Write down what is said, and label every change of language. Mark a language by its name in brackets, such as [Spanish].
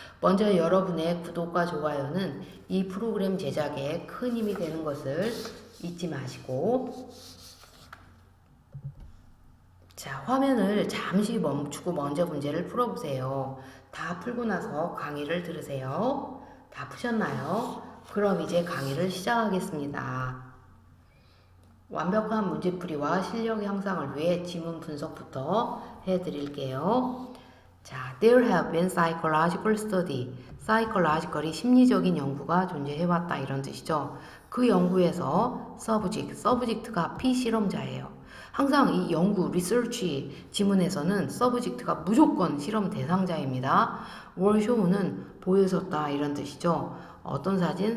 [Korean] 먼저 여러분의 구독과 좋아요는 이 프로그램 제작에 큰 힘이 되는 것을 잊지 마시고, 자, 화면을 잠시 멈추고 먼저 문제를 풀어보세요. 다 풀고 나서 강의를 들으세요. 다 푸셨나요? 그럼 이제 강의를 시작하겠습니다. 완벽한 문제풀이와 실력 향상을 위해 지문 분석부터 해드릴게요. [English] 자, there have been psychological study. [Korean] psychological이 심리적인 연구가 존재해왔다 이런 뜻이죠. 그 연구에서 subject가 피실험자예요. 항상 이 연구, research 지문에서는 subject가 무조건 실험 대상자입니다. were show는 보여줬다 이런 뜻이죠. 어떤 사진?